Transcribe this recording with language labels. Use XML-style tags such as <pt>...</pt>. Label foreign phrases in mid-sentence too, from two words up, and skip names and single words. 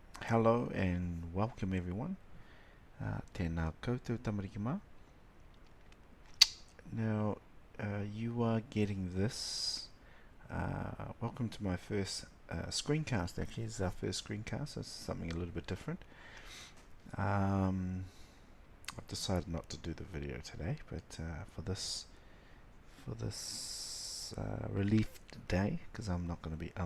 <en>Hello and welcome everyone.</en> <mi>Tēnā koutou tamariki.</mi> <en>Now, you are getting this. Welcome to my first screencast. Actually, it's our first screencast. It's something a little bit different. I've decided not to do the video today, but for this relief day, because I'm not going to be.</en>